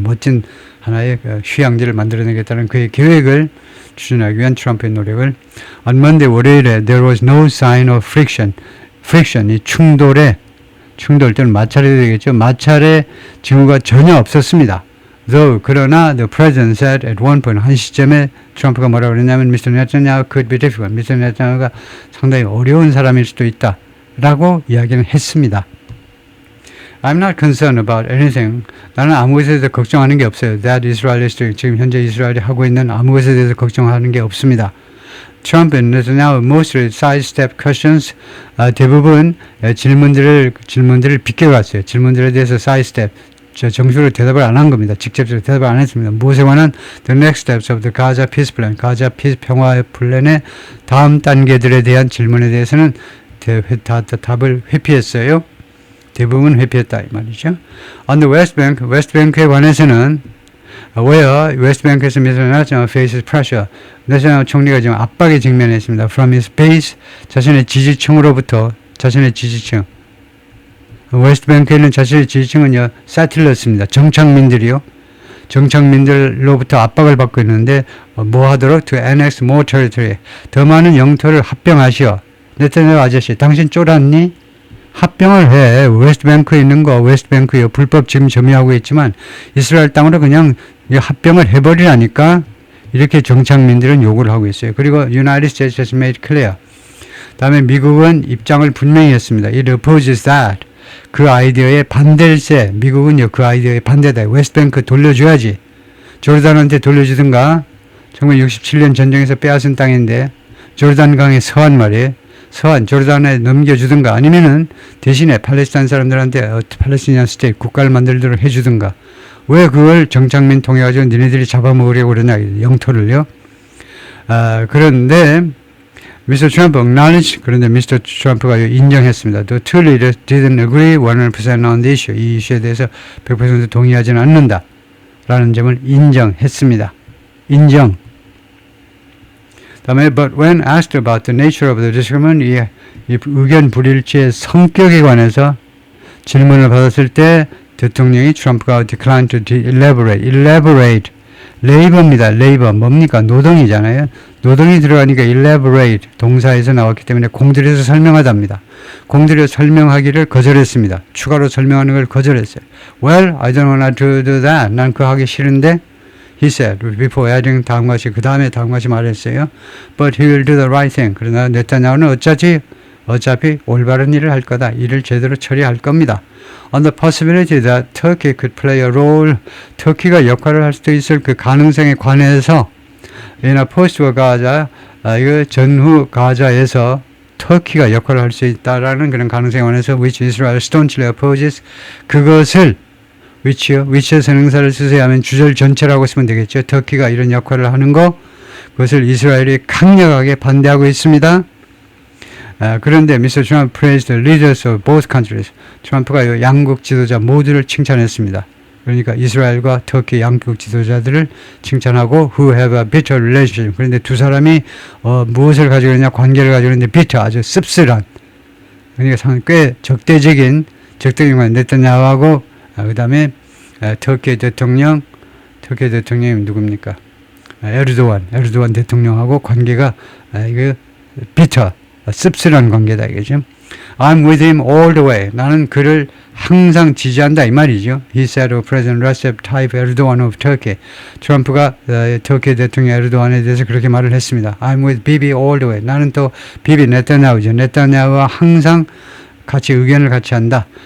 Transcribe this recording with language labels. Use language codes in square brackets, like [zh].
[ko] 멋진 하나의 휴양지를 만들어내겠다는 그의 계획을 추진하기 위한 트럼프의 노력을. [en] On Monday, [ko] 월요일에 [en] there was no sign of friction, [ko] 이 충돌 또는 마찰이 되겠죠. 마찰의 징후가 전혀 없었습니다. [en] Though [ko] 그러나 [en] the president said at one point [ko] 한 시점에 트럼프가 뭐라고 그랬냐면 [en] Mr. Netanyahu could be difficult. Mr. [ko] Netanyahu가 상당히 어려운 사람일 수도 있다 라고 이야기는 했습니다. [en] I'm not concerned about anything. [ko] 나는 아무 것에 대해서 걱정하는 게 없어요. [en] That Israel is doing. [ko] 지금 현재 이스라엘이 하고 있는 아무 것에 대해서 걱정하는 게 없습니다. [en] Trump and Netanyahu mostly sidestep questions. [ko] 대부분 질문들을 비껴갔어요. 질문들에 대해서 sidestep. 정식으로 대답을 안 한 겁니다. 직접적으로 대답을 안 했습니다. 무엇에 관한 [en] the next steps of the Gaza peace plan. [ko] 가자 피스 평화 플랜의 다음 단계들에 대한 질문에 대해서는 답을 회피했어요. 대부분 회피했다 이 말이죠. [en] On the West Bank, [ko] 웨스트뱅크에 관해서는 [en] where [ko] 웨스트뱅크에서 [en] Netanyahu faces pressure. [ko] 네타냐후 총리가 지금 압박에 직면했습니다. [en] From his base, [ko] 자신의 지지층으로부터 자신의 지지층. 웨스트뱅크에 있는 자신의 지지층은요, 세틀러스입니다. 정착민들이요. 정착민들로부터 압박을 받고 있는데 뭐 하도록 [en] to annex more territory. [ko] 더 많은 영토를 합병하시오. 네타냐후 아저씨, 당신 쫄았니? 합병을 해. 웨스트뱅크에 있는 거 웨스트뱅크요. 불법 지금 점유하고 있지만 이스라엘 땅으로 그냥 합병을 해버리라니까 이렇게 정착민들은 요구를 하고 있어요. 그리고 [en] United States has made clear. [ko] 다음에 미국은 입장을 분명히 했습니다. [en] It opposes that. [ko] 그 아이디어에 반대일세. 미국은요 그 아이디어에 반대다. 웨스트뱅크 돌려줘야지. 조르단한테 돌려주든가. 1967년 전쟁에서 빼앗은 땅인데 조르단강의 서한 말이에요. 서한 조르단에 넘겨주든가 아니면은 대신에 팔레스타인 사람들한테 팔레스티니안 스테이트 국가를 만들도록 해주든가. 왜 그걸 정착민 통해가지고 니네들이 잡아먹으려고 그러냐 영토를요. 그런데 미스터 트럼프 acknowledged. 그런데 미스터 트럼프가 인정했습니다. [en] The two leaders didn't agree 100% on the issue. [ko] 이 이슈에 대해서 100% 동의하지는 않는다 라는 점을 인정했습니다. 인정. 다음에 [en] but when asked about the nature of the disagreement, [ko] 이 의견 불일치의 성격에 관해서 질문을 받았을 때 대통령이 트럼프가 [en] declined to elaborate. [ko] 레이버입니다. 레이버 뭡니까? 노동이잖아요. 노동이 들어가니까 elaborate 동사에서 나왔기 때문에 공들여서 설명하답니다. 공들여 설명하기를 거절했습니다. 추가로 설명하는 걸 거절했어요. [en] Well, I don't want to do that. [ko] 난 그거 하기 싫은데 [en] He said before adding [ko] 다음과 같이 그 다음에 다음과 같이 말했어요. [en] But he will do the right thing. [ko] 그러나 네타냐후는 어차피 올바른 일을 할 거다. 일을 제대로 처리할 겁니다. [en] On the possibility that Turkey could play a role, [ko] 터키가 역할을 할 수도 있을 그 가능성에 관해서 [en] in a post-war Gaza, [ko] 이거 전후 가자에서 터키가 역할을 할 수 있다라는 그런 가능성에 관해서 [en] which Israel staunchly opposes. [ko] 그것을 which의 선행사를 쓰세요 하면 주절 전체라고 쓰면 되겠죠. 터키가 이런 역할을 하는 거 그것을 이스라엘이 강력하게 반대하고 있습니다. 그런데 Mr. [en] Trump praised the leaders of both countries. [ko] 트럼프가 양국 지도자 모두를 칭찬했습니다. 그러니까 이스라엘과 터키 양국 지도자들을 칭찬하고 [en] who have a bitter relationship. [ko] 그런데 두 사람이 무엇을 가지고 있냐 관계를 가지고 있는데 bitter 아주 씁쓸한 그러니까 꽤 적대적인 네타냐후하고 그 다음에 터키 대통령이 누굽니까? 에르도안 대통령하고 관계가 이거 bitter 씁쓸한 관계다 이거죠. [en] I'm with him all the way. [ko] 나는 그를 항상 지지한다 이 말이죠. [en] He said of President Recep Tayyip Erdogan of Turkey. [ko] 트럼프가 터키 대통령 에르도안에 대해서 그렇게 말을 했습니다. [en] I'm with Bibi all the way. [ko] 나는 또 비비 네타냐후죠. 네타냐후와 항상 같이 의견을 같이 한다.